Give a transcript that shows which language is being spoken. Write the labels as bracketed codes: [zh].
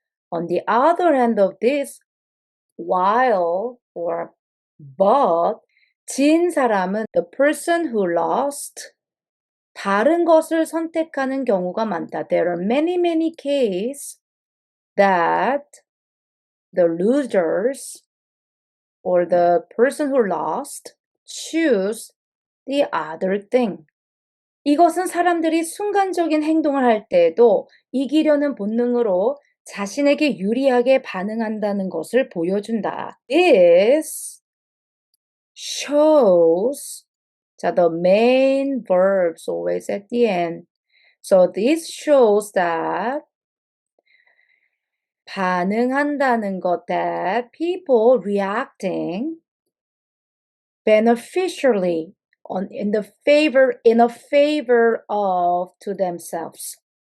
[en] On the other hand of this, while or but, [ko] 진 사람은 [en] the person who lost, [ko] 다른 것을 선택하는 경우가 많다. [en] There are many cases that the losers or the person who lost choose the other thing. [ko] 이것은 사람들이 순간적인 행동을 할 때에도 이기려는 본능으로 자신에게 유리하게 반응한다는 것을 보여준다. [en] This shows, 자, the main verbs always at the end. So this shows that [ko] 반응한다는 것, [en] that people reacting beneficially in a favor of to themselves.